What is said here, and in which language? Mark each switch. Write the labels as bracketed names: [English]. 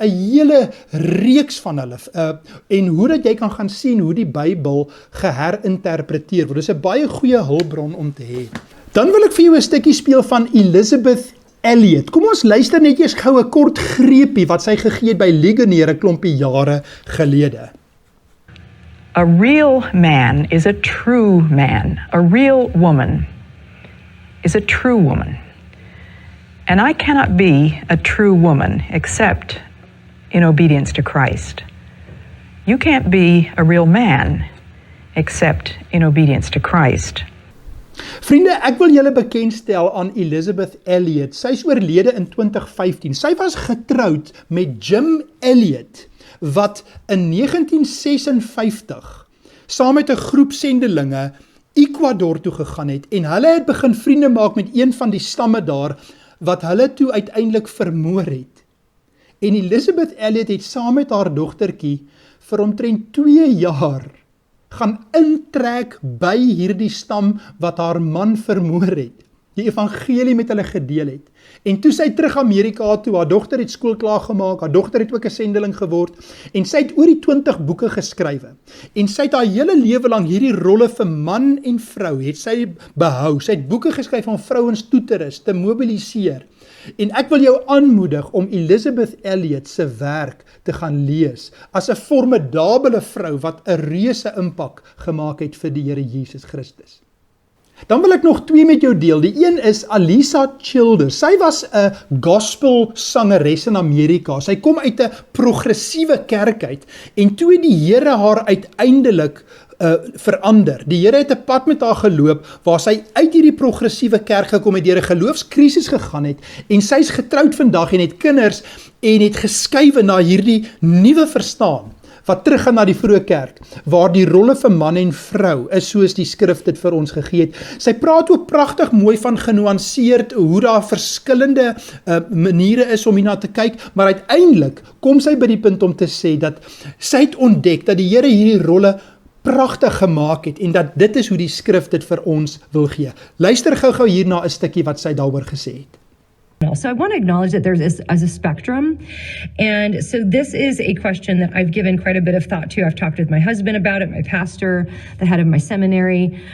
[Afrikaans] 'n hele reeks van hulle en hoe dat jy kan gaan sien hoe die Bybel geherinterpreteer word. Dis 'n baie goeie hulpbron om te hê. Dan wil ek vir jou 'n stukkie speel van Elizabeth Elliot. Kom ons luister net eers gou 'n kort greepie wat sy gegee het by Ligonier 'n klompie jare gelede. [English] A real man is a true man. A real woman is a true woman. And I cannot be a true woman except in obedience to Christ. You can't be a real man except in obedience to Christ. [Afrikaans] Vriende, ek wil julle bekendstel aan Elizabeth Elliot. Sy is oorlede in 2015. Sy was getroud met Jim Elliot, wat in 1956 saam met 'n groep sendelinge Ecuador toe gegaan het en hulle het begin vriende maak met een van die stamme daar wat hulle toe uiteindelik vermoor het. En Elizabeth Elliot het saam met haar dogtertjie vir omtrent 2 jaar gaan intrek by hierdie stam wat haar man vermoor het. Die evangelie met hulle gedeel het. En toe sy terug Amerika toe, haar dogter het skool klaar gemaak, haar dogter het ook 'n sendeling geword, en sy het oor die 20 boeke geskrywe. En sy het haar hele lewe lang hierdie rolle vir man en vrou, het sy behou. Sy het boeke geskryf om vrouens toe te rus, te mobiliseer. En ek wil jou aanmoedig om Elizabeth Elliot se werk te gaan lees, as 'n formidabele vrou wat 'n reuse impak gemaak het vir die Here Jesus Christus. Dan wil ek nog 2 met jou deel. Die een is Alisa Childers. Sy was 'n gospel sangeres in Amerika. Sy kom uit 'n progressiewe kerk uit en toe het die Here haar uiteindelik verander. Die Here het 'n pad met haar geloop waar sy uit hierdie progressiewe kerk gekom het, deur 'n geloofskrisis gegaan het en sy's getroud vandag en het kinders en het geskuif na hierdie nuwe verstaan wat teruggaan na die vroeë kerk, waar die rolle vir man en vrou is soos die skrif dit vir ons gegee het. Sy praat ook pragtig mooi van genuanceerd hoe daar verskillende maniere is om hierna te kyk, maar uiteindelik kom sy by die punt om te sê dat sy het ontdek dat die Here hierdie rolle pragtig gemaak het en dat dit is hoe die skrif dit vir ons wil gee. Luister gou hierna 'n stukkie wat sy daaroor gesê het. [English] So I want to acknowledge that there's a spectrum. And so this is a question that I've given quite a bit of thought to. I've talked with my husband about it, my pastor, the head of my seminary.